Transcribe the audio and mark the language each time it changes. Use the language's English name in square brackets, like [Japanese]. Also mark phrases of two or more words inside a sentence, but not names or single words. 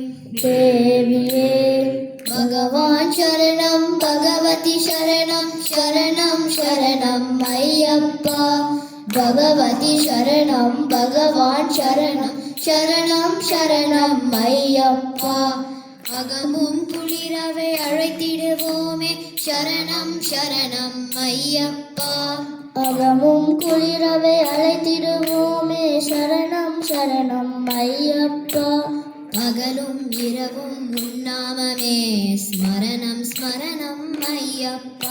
[Sanskrit] Deviye. भगवान् शरणं भगवति शरणं शरणं शरणं अय्यप्पा. भगवति शरणं भगवान् शरणं शरणं शरणं अय्यप्पा. [Tamil] அகமும் குளிரவே அழைத்திடுவோமே சரணம் சரணம் ஐயப்பா. அகமும் குளிரவே அழைத்திடுவோமே சரணம் சரணம் ஐயப்பா. பகலும் இரவும் உன்னாமமே ஸ்மரணம் ஸ்மரணம் ஐயப்பா.